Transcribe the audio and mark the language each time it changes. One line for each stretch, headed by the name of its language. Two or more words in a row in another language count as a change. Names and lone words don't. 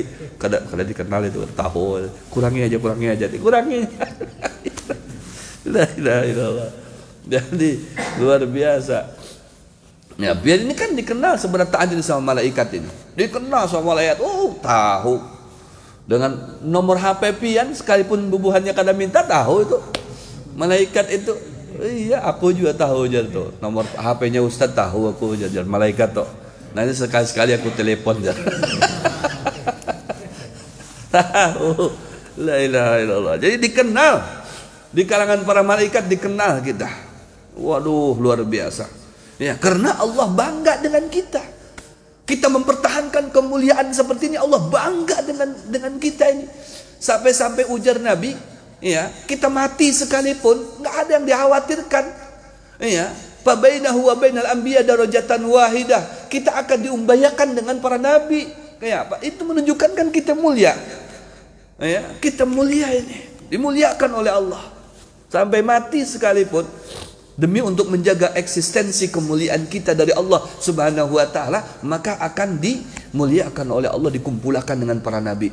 Indonesian: Kada dikenal itu tahu. Kurangi aja. Dikurangi.
Arabic: لا إله إلا الله.
Indonesian: Jadi luar biasa. Ya, biar ini kan dikenal sebenarnya ta'adil sama malaikat ini. Dikenal sama malaikat. Tahu. Dengan nomor HP pian sekalipun bubuhannya kada minta tahu itu. Malaikat itu. Iya, aku juga tahu jar tuh. Nomor HP-nya Ustaz tahu aku jar malaikat tuh. Nanti sekali-sekali aku telepon jar. Tahu.
Arabic: لا إله إلا الله.
Indonesian: Jadi dikenal. Di kalangan para malaikat dikenal kita. Waduh, luar biasa. Ya, karena Allah bangga dengan kita. Kita mempertahankan kemuliaan seperti ini, Allah bangga dengan kita ini. Sampai-sampai ujar Nabi, ya, kita mati sekalipun nggak ada yang dikhawatirkan.
Arabic: Ya, فبينه وبين الأنبياء درجة واحدة.
Indonesian: Kita akan diumbayakan dengan para nabi. Kayak apa? Itu menunjukkan kan kita mulia. Ya, kita mulia ini, dimuliakan oleh Allah. Sampai mati sekalipun demi untuk menjaga eksistensi kemuliaan kita dari Allah
Arabic: سبحانه وتعالى,
Indonesian: maka akan dimuliakan oleh Allah, dikumpulkan dengan para nabi.